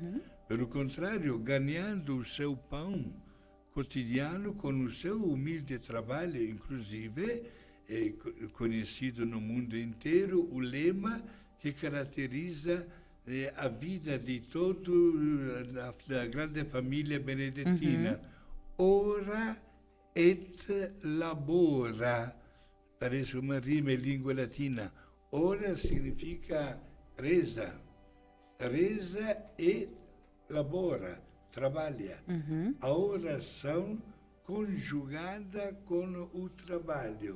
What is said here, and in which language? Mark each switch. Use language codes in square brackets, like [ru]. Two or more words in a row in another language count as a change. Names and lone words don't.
[pt] Pelo contrário, ganhando o seu pão cotidiano com o seu humilde trabalho, inclusive, conhecido no mundo inteiro, o lema que caracteriza a vida de da grande família benedetina. [la] Ora et labora. [pt] Parece uma rima em língua latina. Ora significa reza. Reza e labora, trabalha. A oração conjugada com o trabalho.